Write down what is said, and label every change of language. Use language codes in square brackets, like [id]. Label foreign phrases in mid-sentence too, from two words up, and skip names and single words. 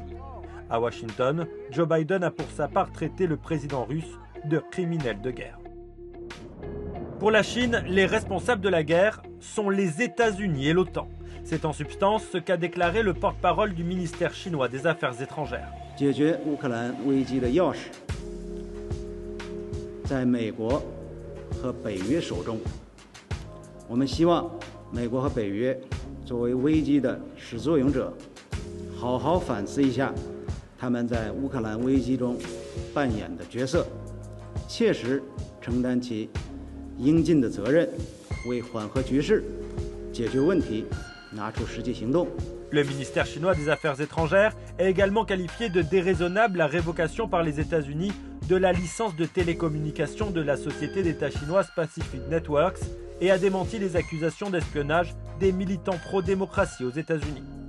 [fr] À Washington, Joe Biden a pour sa part traité le président russe de criminel de guerre. Pour la Chine, les responsables de la guerre sont les États-Unis et l'OTAN. C'est en substance ce qu'a déclaré le porte-parole du ministère chinois des Affaires étrangères. [zh] 解决乌克兰危机的钥匙在美国和北约手中。我们希望美国和北约作为危机的始作俑者，好好反思一下他们在乌克兰危机中扮演的角色，切实承担起应尽的责任，为缓和局势、解决问题拿出实际行动。 [fr] Le ministère chinois des Affaires étrangères a également qualifié de déraisonnable la révocation par les États-Unis de la licence de télécommunication de la société d'État chinoise Pacific Networks et a démenti les accusations d'espionnage des militants pro-démocratie aux États-Unis.